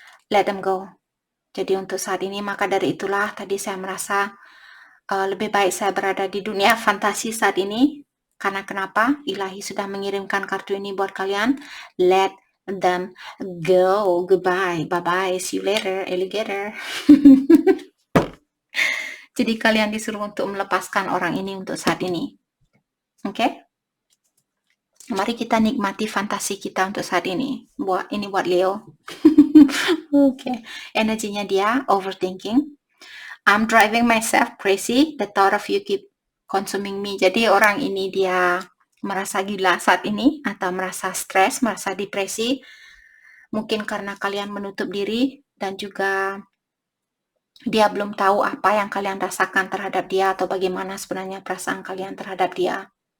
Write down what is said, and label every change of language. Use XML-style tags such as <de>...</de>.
<en>Let them go.</en> <id>Jadi untuk saat ini, maka dari itulah tadi saya merasa lebih baik saya berada di dunia fantasi saat ini. Karena kenapa? Ilahi sudah mengirimkan kartu ini buat kalian. Let</id> <en>and then go, goodbye, bye-bye, see you later, alligator.</en> <id>Jadi kalian disuruh untuk melepaskan orang ini untuk saat ini. Oke? Mari kita nikmati fantasi kita untuk saat ini. Buat Leo. Oke. Energinya dia overthinking.</id> <en>I'm driving myself crazy. The thought of you keep consuming me.</en> <id>Jadi orang ini dia merasa gila saat ini atau merasa stres, merasa depresi. Mungkin karena kalian menutup diri dan juga dia belum tahu apa yang kalian rasakan terhadap dia atau bagaimana sebenarnya perasaan kalian terhadap dia.</id>